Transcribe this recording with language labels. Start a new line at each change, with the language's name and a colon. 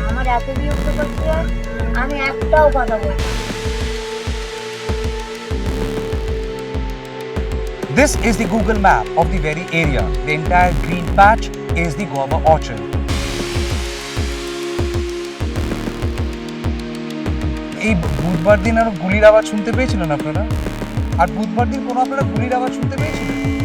Bangla: আমার এত বিরক্ত করছে, আমি একটাও কথা বলছি।
English: This is the Google map of the very area. The entire green patch is the guava orchard.
Bangla: এই বুধবার দিন আর গুলির আওয়াজ শুনতে পেয়েছিলেন আপনারা? আর বুধবার দিন কোনো আপনারা গুলির আওয়াজ শুনতে পেয়েছিলেন?